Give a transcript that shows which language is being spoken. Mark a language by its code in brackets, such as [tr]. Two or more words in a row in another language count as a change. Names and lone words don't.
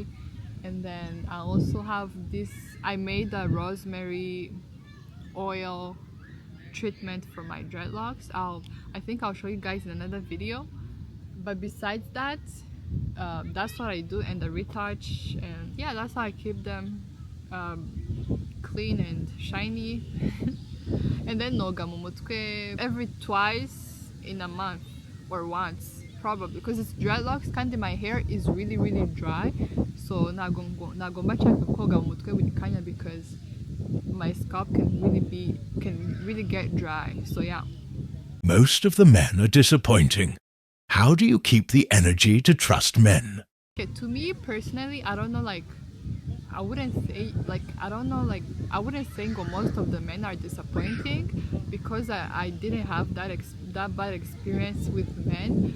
[en] And then I also have this, I made a rosemary oil treatment for my dreadlocks. I think I'll show you guys in another video. But besides that, that's what I do, and the retouch, and yeah, that's how I keep them clean and shiny. And then [rw] noga mu mutwe [en] every twice in a month or once probably, because it's dreadlocks kandi my hair is really dry. [rw] So nagomba nshaka koga mu mutwe buri kanya, [en] because my scalp can really get dry. So yeah. Most of the men are disappointing. How do you keep the energy to trust men? Okay, to me personally, I don't know, like I wouldn't say like I don't know, like I wouldn't say most of the men are disappointing, because I didn't have that bad experience with men.